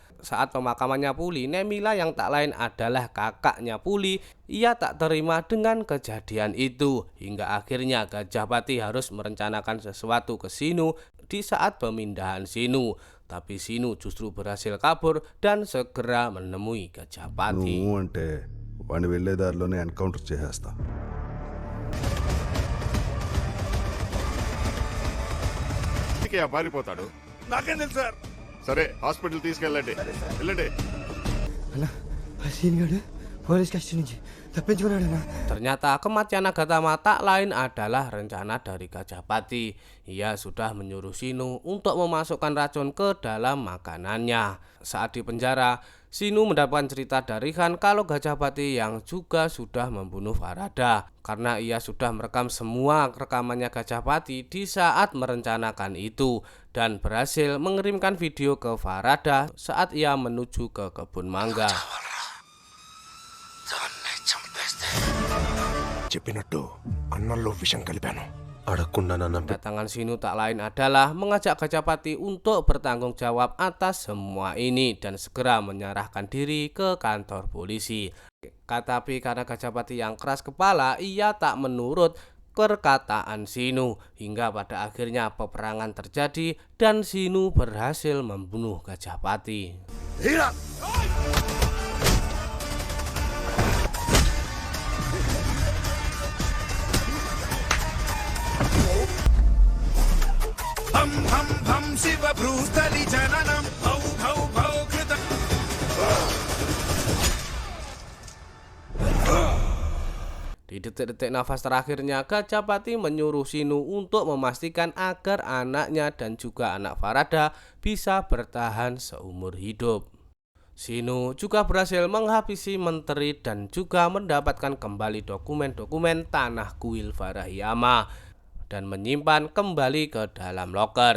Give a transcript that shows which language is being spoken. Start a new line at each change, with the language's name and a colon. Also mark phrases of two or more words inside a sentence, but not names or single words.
Indonesian: Saat pemakamannya Puli, Nemila yang tak lain adalah kakaknya Puli, ia tak terima dengan kejadian itu hingga akhirnya Gajapati harus merencanakan sesuatu ke Sinu di saat pemindahan Sinu. Tapi Sinu justru berhasil kabur dan segera menemui Gajapati.
Telugu: నువ్వు అంటే వాడిని వెళ్ళే దారిలోనే ఎన్కౌంటర్ చేసేస్తా. పారిపోతాడు. నాకేం తెలుసు సార్. సరే హాస్పిటల్ తీసుకెళ్ళండి. వెళ్ళండి.
English: police custody
Telugu: నుంచి తప్పించుకున్నాడన్నా.
Indonesian: Ternyata kematian Nagatama tak lain adalah rencana dari Gajapati. Ia sudah menyuruh Sinu untuk memasukkan racun ke dalam makanannya. Saat di penjara, Sinu mendapatkan cerita dari Han kalau Gajapati yang juga sudah membunuh Farada. Karena ia sudah merekam semua rekamannya Gajapati di saat merencanakan itu dan berhasil mengirimkan video ke Farada saat ia menuju ke kebun mangga.
Telugu: చెప్పినట్టు అన్నంలో విషం కలిపాను. అడగకుండా నన్ను
Indonesian: Kedatangan Sinu tak lain adalah mengajak Gajapati untuk bertanggung jawab atas semua ini dan segera menyerahkan diri ke kantor polisi. Tetapi karena Gajapati yang keras kepala, ia tak menurut perkataan Sinu hingga pada akhirnya peperangan terjadi dan Sinu berhasil membunuh Gajapati.
Sanskrit: హం హం హం శివ భ్రూస్థలి జననం భౌ భౌ భౌ కృత.
Indonesian: Di detik-detik nafas terakhirnya, Gajapati menyuruh Sinu untuk memastikan agar anaknya dan juga anak Farada bisa bertahan seumur hidup. Sinu juga berhasil menghabisi menteri dan juga mendapatkan kembali dokumen-dokumen tanah kuil Farahiyama dan menyimpan kembali ke dalam loker.